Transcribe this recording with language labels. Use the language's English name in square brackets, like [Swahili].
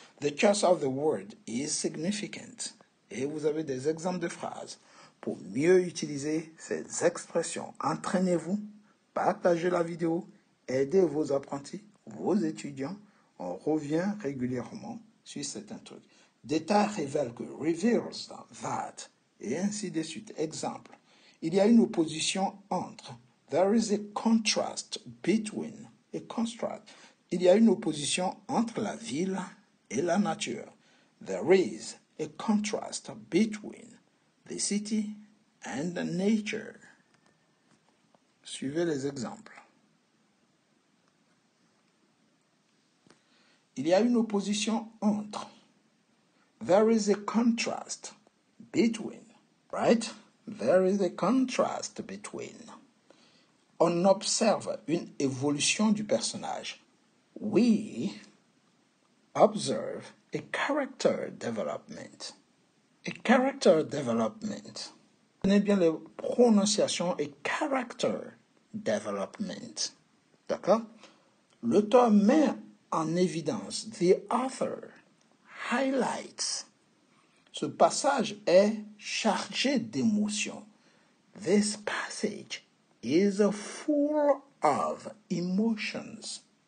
[English] The choice of the word is significant. [French] Et vous avez des exemples de phrases pour mieux utiliser ces expressions. Entraînez-vous, partagez la vidéo, aidez vos apprentis, vos étudiants. On revient régulièrement sur certains trucs. Détail révèle que, reveals that, et ainsi de suite. Exemple, il y a une opposition entre. [English] There is a contrast between. [French] Il y a une opposition entre la ville et la nature. [English] There is a contrast between the city and the nature. [French] Suivez les exemples. Il y a une opposition entre. [English] There is a contrast between, right? There is a contrast between. [French] On observe une évolution du personnage. [English] We observe a character development. A character development. [French] Tenez bien les prononciations et character development. D'accord? L'auteur met en évidence. [English] The author highlights. [French] Ce passage est chargé d'émotions. [English] This passage is full of emotions.